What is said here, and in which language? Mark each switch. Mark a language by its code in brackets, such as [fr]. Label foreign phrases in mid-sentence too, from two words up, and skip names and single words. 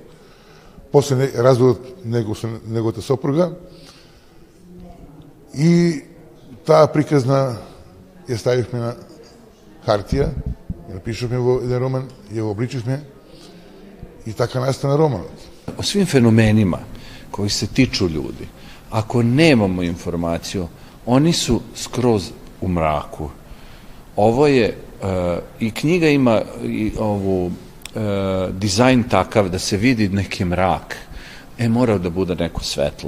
[mk] После разводот неговата сопруга, и таа приказна ја ставивме на хартија, ја напишавме во еден роман, ја го обличивме и така настана романот. [sr] O svim fenomenima koji se tiču ljudi, ako nemamo informaciju, oni su skroz u mraku. Ovo je, i knjiga ima i ovu dizajn takav da se vidi neki mrak, mora da bude neko svetlo.